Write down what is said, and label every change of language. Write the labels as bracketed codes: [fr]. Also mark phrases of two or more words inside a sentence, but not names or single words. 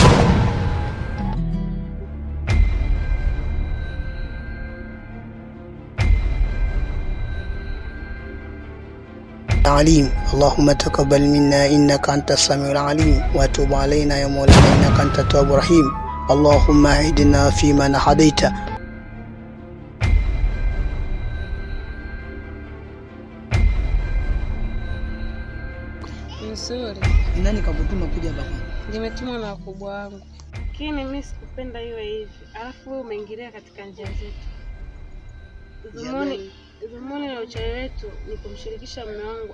[ar] عليم. اللهم تقبل منا إنك أنت السميع العليم وتب علينا يا مولانا إنك أنت التواب الرحيم. اللهم اهدنا فيمن هديت. [sw] Nzuri. Ni nani kakutuma kuja hapa? Nimetumwa na wakubwa wangu. Lakini mimi sikupenda iwe hivi. Alafu wewe umeingilia katika njia zetu. Dhumuni la uchawi wetu ni kumshirikisha mume wangu.